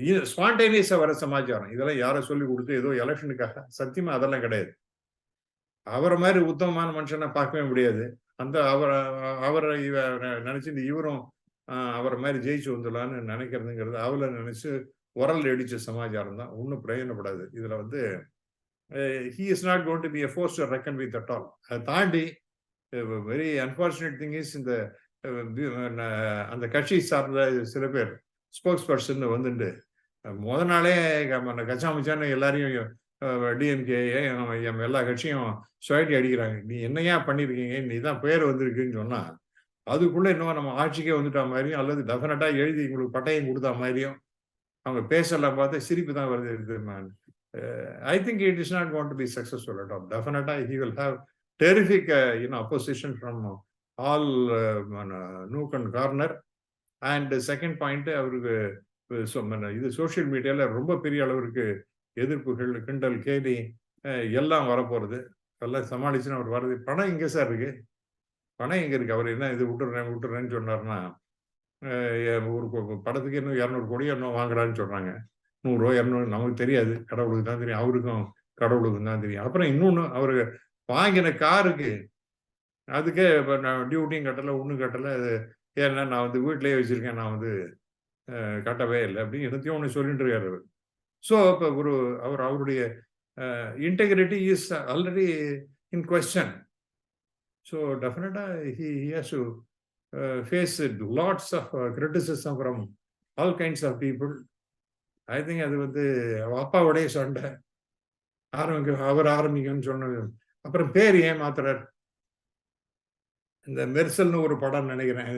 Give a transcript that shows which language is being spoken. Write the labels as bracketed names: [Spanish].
[Tamil] ஸ்பான்டேனியஸா வர சமாச்சாரம். இதெல்லாம் யாரை சொல்லி கொடுத்து ஏதோ எலெக்ஷனுக்காக? சத்தியமா அதெல்லாம் கிடையாது. அவரை மாதிரி உத்தமமான மனுஷனை பார்க்கவே முடியாது. அந்த அவரை நினைச்சிட்டு இவரும் அவரை மாதிரி ஜெயிச்சு வந்துடலான்னு நினைக்கிறதுங்கிறது அவளை நினைச்சு உரல் அடிச்ச சமாச்சாரம் தான். ஒன்றும் பிரயோஜனப்படாது. இதுல வந்து [English] he is not going to be a force to reckon with at all. [Tamil] அதை தாண்டி [English] very unfortunate thing is, [Tamil] இந்த அந்த கட்சி சார்ந்த சில பேர் ஸ்போக்ஸ் பர்சன் வந்துட்டு முத நாளே கச்சாமச்சான்னு எல்லாரையும் டிஎம்கே எல்லா கட்சியும் சுவாட்டி அடிக்கிறாங்க. நீ என்னையா பண்ணியிருக்கீங்க, நீ தான் பேர் வந்திருக்குன்னு சொன்னா அதுக்குள்ள இன்னும் நம்ம ஆட்சிக்கே வந்துட்டா மாதிரியும் அல்லது டெஃபினட்டா எழுதி உங்களுக்கு பட்டயம் கொடுத்தா மாதிரியும் அவங்க பேசலாம் பார்த்து சிரிப்பு தான் வருது. [English] I think it is not going to be successful at all. Definitely he will have terrific opposition from all nook and corner. And second point, [Tamil] அவருக்கு இது சோசியல் மீடியால ரொம்ப பெரிய அளவிற்கு எதிர்ப்புகள், கிண்டல், கேலி எல்லாம் வரப்போறது. எல்லாம் சமாளிச்சுன்னு அவர் வர்றது. பணம் எங்கே சார் இருக்கு? பணம் எங்க இருக்கு? அவர் என்ன இது விட்டுறேன்னு சொன்னார்னா, ஒரு படத்துக்கு இன்னும் 200 கோடியோ இன்னும் வாங்குறான்னு சொல்றாங்க. 100 200 நமக்கு தெரியாது, கடவுளுக்கு தான் தெரியும். அவருக்கும் கடவுளுக்கும் தான் தெரியும். அப்புறம் இன்னொன்று, அவரு வாங்கின காருக்கு அதுக்கே நான் டியூட்டியும் கட்டலை, ஒன்றும் கட்டலை. அது ஏன்னா நான் வந்து வீட்டிலேயே வச்சிருக்கேன், நான் வந்து கட்டவே இல்லை அப்படின்னு என்னத்தையும் ஒன்று சொல்லிட்டு இருக்காரு அவர். [English] so [Tamil] இப்போ அவருடைய [English] Integrity is already in question. So டெஃபினட்டாக he has to face lots of criticism from all kinds of people. I think [Tamil] அது வந்து அப்பாவுடைய சண்டை அவர் ஆரம்பிக்கணும்னு சொன்னது. அப்புறம் பேர் ஏன் மாத்துறார்? இந்த மெர்சல்னு ஒரு படம் நினைக்கிறேன்.